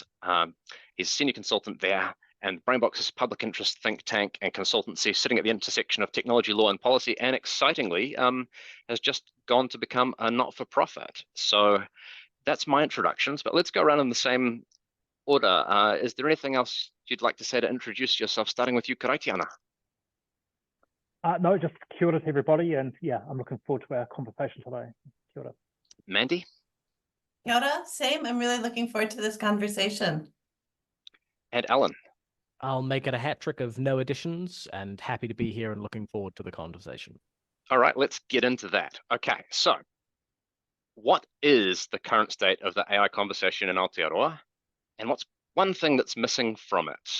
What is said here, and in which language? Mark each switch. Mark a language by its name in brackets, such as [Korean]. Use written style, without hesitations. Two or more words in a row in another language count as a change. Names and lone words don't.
[English] He's a senior consultant there, and Brainbox is a public interest think tank and consultancy sitting at the intersection of technology, law, and policy, and excitingly has just gone to become a not-for-profit. So that's my introductions, but let's go around in the same order. Is there anything else you'd like to say to introduce yourself, starting with you, Karaitiana? No, just [Māori] kia ora [English] to everybody, and yeah, I'm looking forward to our conversation today. [Māori] Kia ora. [English] Mandy? [Māori] Kia ora, [English] same. I'm really looking forward to this conversation. And Allyn? I'll make it a hat trick of no additions, and happy to be here and looking forward to the conversation. All right, let's get into that. Okay, so what is the current state of the AI conversation in Aotearoa, and what's one thing that's missing from it?